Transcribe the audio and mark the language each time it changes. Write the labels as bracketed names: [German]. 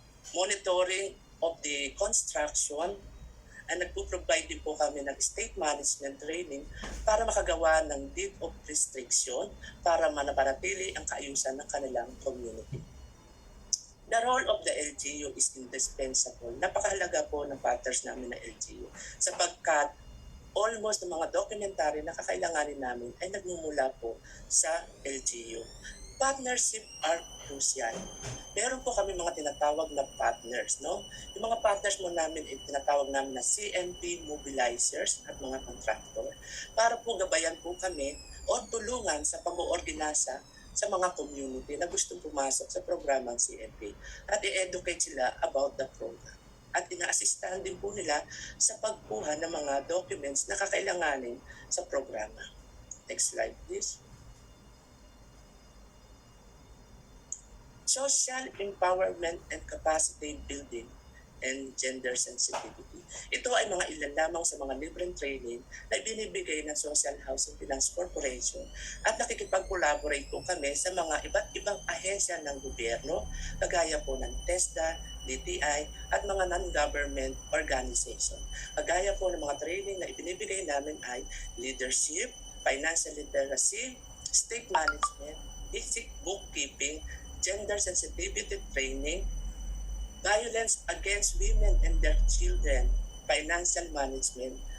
[English] monitoring of the construction, and [Filipino] nagpo-provide din po kami ng state management training para makagawa ng deed of restriction para manapanatili ang kaayusan ng kanilang community. [English] The role of the LGU is indispensable. [Filipino] Napakahalaga po ng partners namin na LGU sapagkat almost ng mga documentary na kakailanganin namin ay nagmumula po sa LGU. [English] Partnership are crucial. [Filipino] Meron po kami mga tinatawag na partners, no? Yung mga partners mo namin ay tinatawag namin na CMP mobilizers at mga contractor para po gabayan po kami o tulungan sa pag-oordinasa sa mga community na gustong pumasok sa programang CMP at i-educate sila [English] about the program. [Filipino] At ina-assistahan din po nila sa pagkuha ng mga documents na kakailanganin sa programa. [English] Next slide please. Social empowerment and capacity building and gender sensitivity. [Filipino] Ito ay mga ilan lamang sa mga libreng training na binibigay ng Social Housing Finance Corporation at nakikipag-collaborate po kami sa mga iba't ibang ahensya ng gobyerno kagaya po ng TESDA, DTI at mga non-government organization. Kagaya po ng mga training na ibinibigay namin ay [English] leadership, financial literacy, state management, basic bookkeeping, gender sensitivity training, violence against women and their children, financial management,